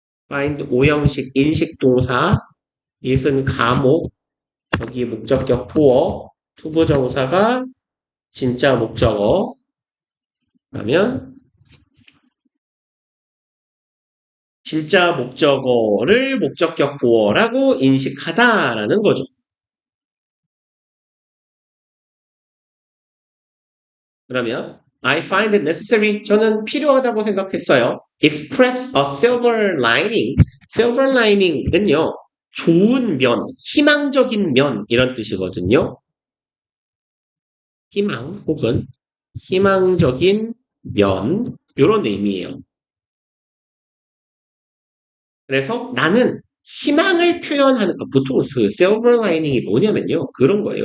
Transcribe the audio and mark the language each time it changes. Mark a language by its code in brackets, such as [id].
[ko] find 오형식 인식 동사 it은 가목 여기 목적격 보어 투부정사가 진짜 목적어 그러면 진짜 목적어를 목적격 보어라고 인식하다라는 거죠. 그러면 [en] I find it necessary. [ko] 저는 필요하다고 생각했어요. [en] Express a silver lining. silver lining은요. [ko] 좋은 면, 희망적인 면 이런 뜻이거든요. 희망 혹은 희망적인 면 이런 의미예요. 그래서 나는 희망을 표현하는 거 보통 그 silver lining이 뭐냐면요. 그런 거예요.